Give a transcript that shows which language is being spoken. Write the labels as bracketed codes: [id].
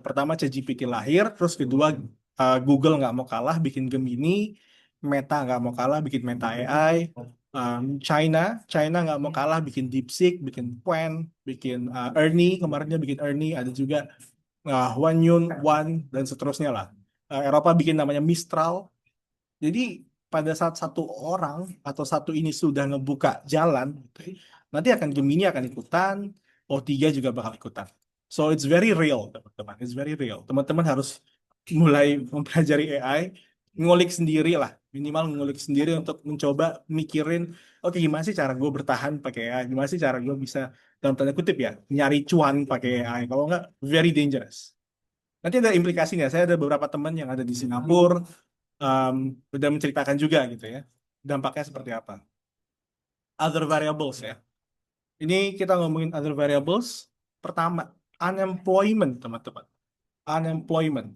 [id] Pertama ChatGPT lahir, terus kedua Google nggak mau kalah bikin Gemini, Meta nggak mau kalah bikin Meta AI, China, China nggak mau kalah bikin DeepSeek, bikin Qwen, bikin Ernie, kemarinnya bikin Ernie, ada juga Huan Yun, Wan, dan seterusnya lah. Eropa bikin namanya Mistral. Jadi pada saat satu orang atau satu ini sudah ngebuka jalan, nanti akan Gemini akan ikutan, O3 juga bakal ikutan. [en] So it's very real, teman-teman. It's very real. [id] Teman-teman harus mulai mempelajari AI, ngulik sendiri lah, minimal ngulik sendiri untuk mencoba mikirin, oke gimana sih cara gue bertahan pakai AI, gimana sih cara gue bisa dalam tanda kutip ya nyari cuan pakai AI. Kalau nggak, [en] very dangerous. [id] Nanti ada implikasinya. Saya ada beberapa teman yang ada di Singapura, um, udah menceritakan juga gitu ya. Dampaknya seperti apa. [en] Other variables [id] ya. Ini kita ngomongin [en] other variables. [id] Pertama, unemployment teman-teman. Unemployment.